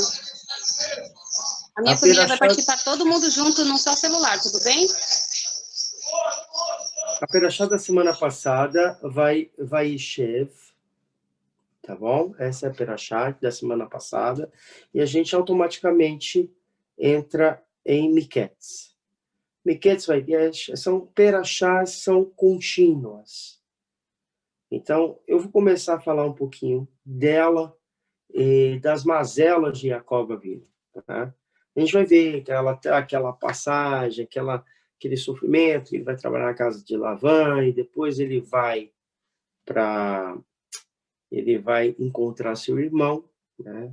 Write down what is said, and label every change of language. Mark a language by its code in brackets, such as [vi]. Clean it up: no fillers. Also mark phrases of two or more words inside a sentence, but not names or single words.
[pt] A minha família vai participar todo mundo junto no seu celular, tudo bem? A Perashá da semana passada vai Vaishev, tá bom? Essa é a Perashá da semana passada. E a gente automaticamente entra em Miketz. Miketz são Perashás, são contínuas. Então, eu vou começar a falar um pouquinho dela, das mazelas de Jacob Avinu. Tá? A gente vai ver aquela passagem, aquele sofrimento, ele vai trabalhar na casa de Labã, e depois ele vai encontrar seu irmão, né?